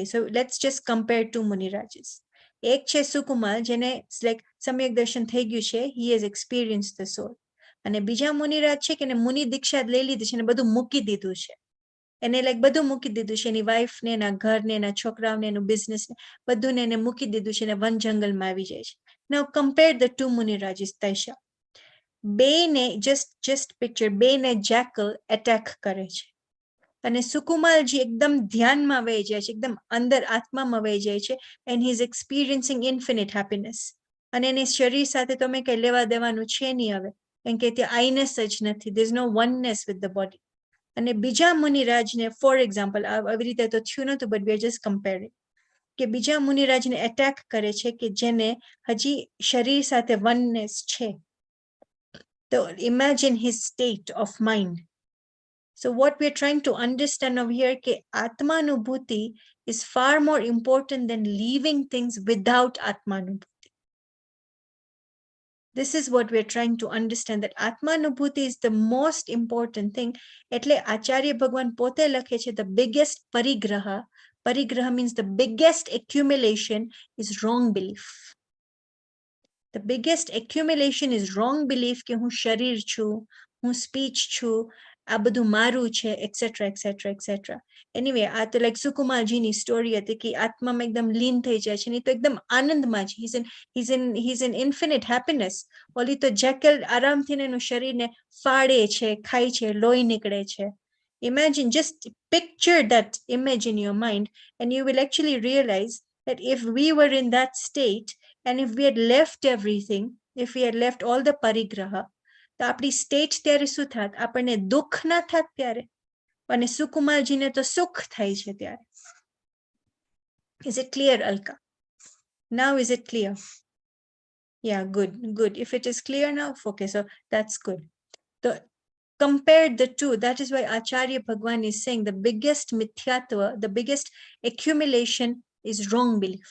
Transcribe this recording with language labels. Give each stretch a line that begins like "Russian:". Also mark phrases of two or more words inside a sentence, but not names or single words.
English: so let's just compare two
Gujarati: મુનિરાજીસ. એક છે સુકુમાર જેને લાઈક સમ્યક દર્શન થઈ ગયું છે,
English: he has experienced the soul.
Gujarati: અને બીજા મુનિરાજ છે કે એને મુનિ દીક્ષા લઈ લીધી છે અને બધું મૂકી દીધું છે. એને લાઈક બધું મૂકી દીધું છે, એની વાઈફને, એના ઘરને, એના છોકરાઓને, એનું બિઝનેસને બધુંને એને મૂકી દીધું છે અને વન જંગલમાં આવી જાય છે.
English: Now compare the two
Gujarati: મુનિરાજીસ, Taisha. બેને
English: just picture,
Gujarati: બેને
English: jackal attack
Gujarati: કરે છે અને સુકુમારજી એકદમ ધ્યાનમાં વહી જાય છે, એકદમ અંદર આત્મામાં વહી જાય છે,
English: and he is experiencing infinite happiness.
Gujarati: અને એની શરીર સાથે તો અમે કઈ લેવા દેવાનું છે નહીં હવે, કારણ કે ત્યાં આઈનેસ જ નથી.
English: there is no oneness with the body.
Gujarati: અને બીજા મુનિરાજને
English: for example
Gujarati: આવી રીતે તો થયું નતું,
English: but we are just comparing,
Gujarati: કે બીજા મુનિરાજને એટેક કરે છે કે જેને હજી શરીર સાથે વનનેસ છે.
English: imagine his state of mind. So what we're trying to understand over here,
Gujarati: કે આત્માનુભૂતિ
English: is far more important than leaving things without Atmanubhuti. This is what we're trying to understand, that Atmanubhuti is the most important thing.
Gujarati: એટલે આચાર્ય ભગવાન પોતે લખે છે,
English: the biggest parigraha means the biggest accumulation is wrong belief. The biggest accumulation is wrong belief
Gujarati: કે હું શરીર છું, હું speech છું, આ બધું મારું છે,
English: etc, etc, etc. Anyway,
Gujarati: આ તો like સુકુમારજીની story હતી કે આત્મામાં એકદમ લીન થઈ જાય છે, ને તો એકદમ આનંદમાં છે.
English: He's in infinite happiness.
Gujarati: ઓલી તો જેકલ આરામથી એનું શરીરને ફાડે છે, ખાય છે, લોહી નિકળે છે.
English: Imagine, just picture that image in your mind, and you will actually realize that if we were in that state, and if we had left everything, if we had left all the parigraha,
Gujarati: તો આપણી state ત્યારે શું થાત? આપણને દુઃખ ના થાત ત્યારે? અને સુકુમારજીને તો સુખ થાય છે ત્યારે.
English: Is it clear, Alka? Now is it clear? Yeah, good. If it is clear now, okay, so that's good. So compare the two. That is why Acharya Bhagwan is saying the biggest mithyatva, the biggest accumulation is wrong belief.